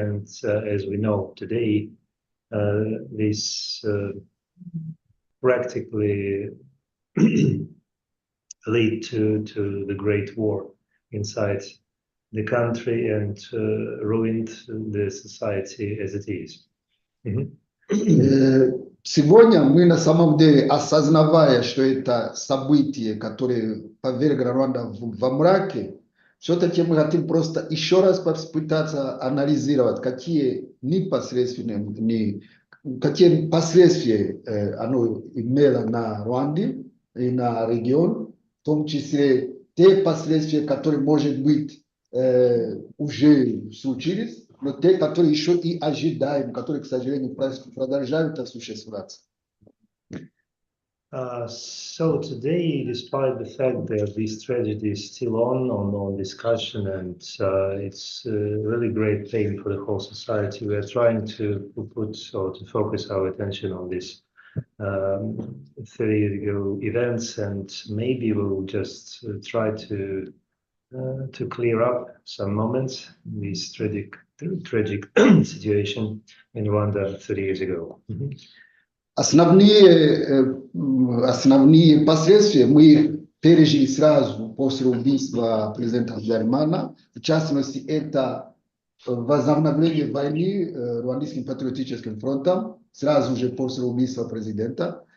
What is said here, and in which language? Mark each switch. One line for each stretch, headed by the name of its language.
English: And as we know today, this practically lead to the Great War inside the country and ruined the society as it is.
Russian: Сегодня мы на самом деле, осознавая, что это событие, которое повергло Руанда во мраке, все-таки мы хотим просто еще раз попытаться анализировать, какие непосредственные, какие последствия оно имело на Руанде и на регион, в том числе те последствия, которые, может быть, уже случились, но те, которые еще и ожидаем, которые, к сожалению, продолжают осуществляться.
English: So today, despite the fact that this tragedy is still on discussion, and it's a really great pain for the whole society, we are trying to put or to focus our attention on this 30 years ago events, and maybe we'll just try to clear up some moments in this tragic situation in Rwanda 30 years ago.
Russian: Основные последствия мы их пережили сразу после убийства президента Habyarimana. В частности, это возобновление войны Руандским патриотическим фронтом сразу же после убийства президента.